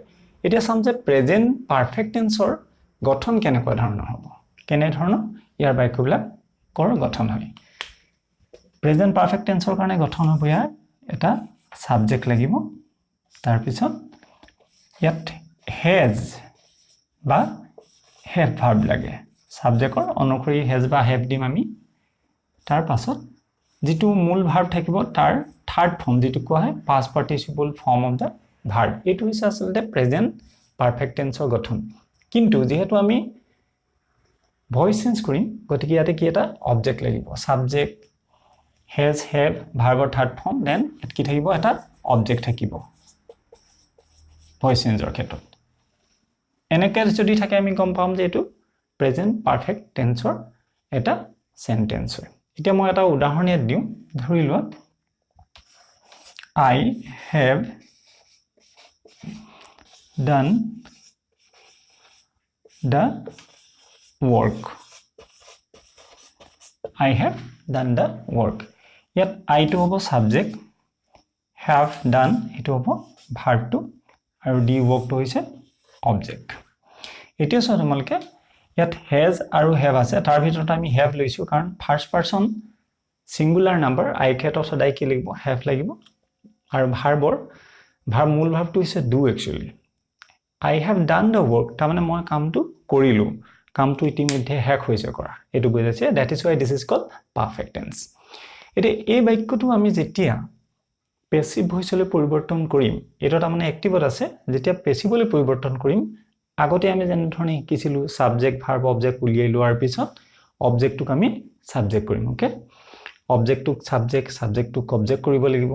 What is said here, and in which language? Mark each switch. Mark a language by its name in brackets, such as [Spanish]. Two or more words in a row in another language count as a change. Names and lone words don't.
[Assamese] এতিয়া চাম যে [English] present perfect tense [Assamese] গঠন কেনেকুৱা ধৰণৰ হ'ব, কেনে ধৰণৰ ইয়াৰ বাক্যবিলাকৰ গঠন হয়। [English] present perfect tense [Assamese] কাৰণে গঠন হ'ব ইয়াৰ এটা সাবজেক্ট লাগিব, তাৰ পিছত ইয়াত has বা [English] have verb [Assamese] লাগে। সাবজেক্টৰ অনুসৰি has বা have দিম আমি। তাৰ পাছত যেটো মূল ভার্ব থাকিব তাৰ [English] third form [Assamese] যেটো কোৱা হয় [English] past participle form of the verb। [Assamese] এটো হৈছে আসলে [English] present perfect tense [Assamese] গঠন। কিন্তু যেহেতু আমি [English] voice change [Assamese] কৰিম, গতিকে ইয়াতে কি এটা অবজেক্ট লাগিব। [English] subject has have verb third form, [Assamese] দেন ইয়াত কি থাকিব? এটা অবজেক্ট থাকিব [English] voice change [Assamese] ক্ষেত্ৰত। এনেকে যদি থাকে আমি গম পাম যে এটো [English] present perfect tense [Assamese] এটা সেন্টেন্স হয়। এতিয়া মই এটা উদাহৰণ ইয়াত দিওঁ। ধৰি লোৱা [English] I have done the work. I have done the work. [Assamese] ইয়াত I টো হ'ব সাবজেক্ট, [English] have done [Assamese] এটো হ'ব ভার্ব টো, আৰু [English] the work [Assamese] টো হৈছে অবজেক্ট। এতিয়া চোৱা তোমালোকে ইয়াত has আৰু have আছে, তাৰ ভিতৰত আমি have লৈছো কাৰণ [English] first person singular number I [Assamese] ক্ষেত্ৰত সদায় কি লাগিব? have লাগিব। আৰু ভাৰ্বৰ মূল ভাৰ্বটো হৈছে [English] do actually। I have done the work, [Assamese] তাৰ মানে মই কামটো কৰিলো, কামটো ইতিমধ্যে শেষ হৈছে কৰা, এটো বুজাইছে। [English] that is why this is called perfect tense। [Assamese] এতিয়া এই বাক্যটো আমি যেতিয়া [English] passive voice [Assamese] পৰিৱৰ্তন কৰিম, এটা তাৰমানে এক্টিভত আছে, যেতিয়া পেসিভলৈ পৰিৱৰ্তন কৰিম আগতে আমি যেনে ধৰণে শিকিছিলো [English] subject verb object [Assamese] উলিয়াই লোৱাৰ পিছত অবজেক্টটোক আমি সাবজেক্ট কৰিম। ওকে, অবজেক্টটোক সাবজেক্ট, সাবজেক্টটোক অবজেক্ট কৰিব লাগিব।